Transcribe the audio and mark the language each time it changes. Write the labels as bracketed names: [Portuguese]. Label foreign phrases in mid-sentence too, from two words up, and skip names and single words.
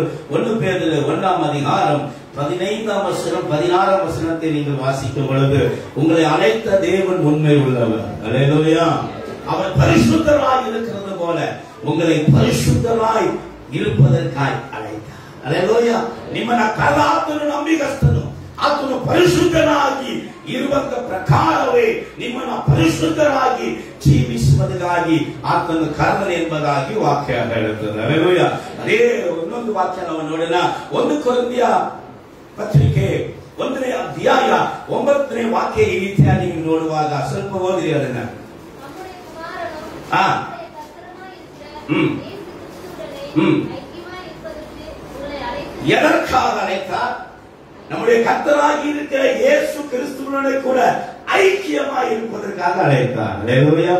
[Tamil] 1 பேதுரு 1 அதிகாரம் 15ஆம் வசனம் 16ஆம் வசனத்தை நீங்கள் வாசிக்கும் பொழுது, உங்களை அழைத்த தேவன் உண்மை உள்ளவர். அல்லேலூயா. அவர் பரிசுத்தராய் இருக்கிறது போல உங்களை பரிசுத்தராய் இருப்பதற்காய் அழைத்தார். அல்லேலூயா. [Kannada] ನಿಮ್ಮನ್ನ ಕಲಾತನು ನಂಬಿಗಸ್ತನು, ಆತನು ಪರಿಶುದ್ಧನಾಗಿ ಇರುವಂತ ಪ್ರಕಾರವೇ ನಿಮ್ಮನ್ನ ಪರಿಶುದ್ಧರಾಗಿ ಜೀವಿಸುವುದಕ್ಕಾಗಿ ಆತನು ಕರೆದನು ಎಂಬುದಾಗಿ ವಾಕ್ಯ ಹೇಳುತ್ತದೆ. ಹಲ್ಲೆಲೂಯಾ. ಅದೇ ಇನ್ನೊಂದು ವಾಕ್ಯ ನಾವು ನೋಡೋಣ. 1 ಕೊರಿಂಥಿಯ ಪತ್ರಿಕೆ 1ನೇ ಅಧ್ಯಾಯ 9ನೇ ವಾಕ್ಯ ಈ ರೀತಿಯಾಗಿ ನೀವು ನೋಡುವಾಗ ಸ್ವಲ್ಪ ಓದಿರಿ ಅದನ್ನ. [Tamil] எதற்காக அழைத்தார்? நம்முடைய கர்த்தராகி இருக்கிற இயேசு கிறிஸ்துவோடு கூட ஐக்கியமாய் இருப்பதற்காக அழைத்தார். அல்லேலூயா.